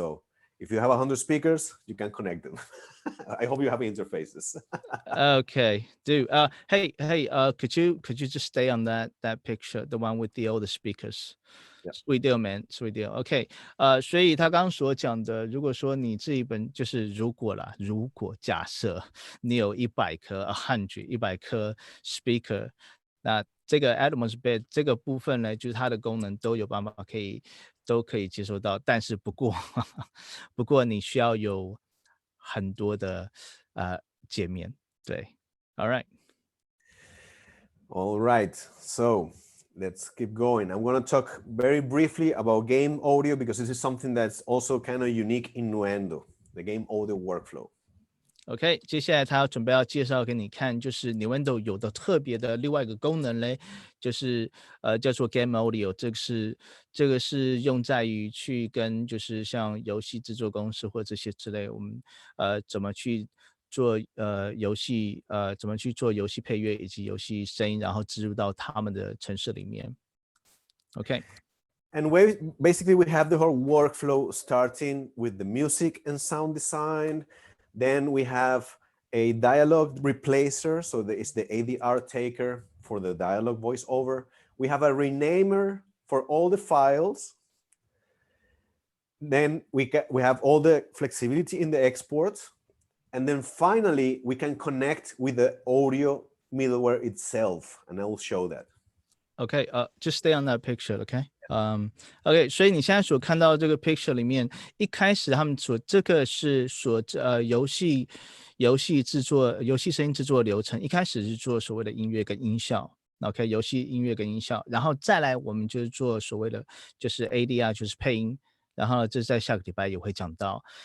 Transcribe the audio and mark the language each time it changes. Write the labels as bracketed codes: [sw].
[en] So if you have 100 speakers, you can connect them. I hope you have interfaces. Okay, hey, could you just stay on that picture, the one with all the speakers? Yeah. Sweet deal, man, sweet deal. [zh] OK， 所以他刚刚所讲的，如果说你这一本就是如果假设你有100颗 speaker， 那这个 Atmos Bed 这个部分呢，就是它的功能都有办法都可以接收到，但是不过你需要有很多的界面，对 ，All [en] right. So let's keep going. I'm going to talk very briefly about game audio because this is something that's also kind of unique in Nuendo, the game audio workflow.OK， [zh] 接下来他准备要介绍给你看，就是 Nuendo 有的特别的另外一个功能嘞，就是叫做 Game Audio， 这个是用在于去跟就是像游戏制作公司或这些之类，我们怎么去做游戏配乐以及游戏声音，然后植入到他们的程式里面。 [en] And basically we have the whole workflow starting with the music and sound design.Then we have a dialogue replacer, so it's the ADR taker for the dialogue voiceover. We have a renamer for all the files. Then we have all the flexibility in the export. And then finally, we can connect with the audio middleware itself, and I will show that. Okay, just stay on that picture, okay? [zh] OK， 所以你现在所看到这个 picture 里面，一开始他们这个是游戏声音制作流程，一开始是做所谓的音乐跟音效 ，OK， 游戏音乐跟音效，然后再来我们就是做所谓的就是 ADR， 就是配音，然后这在下个礼拜也会讲到。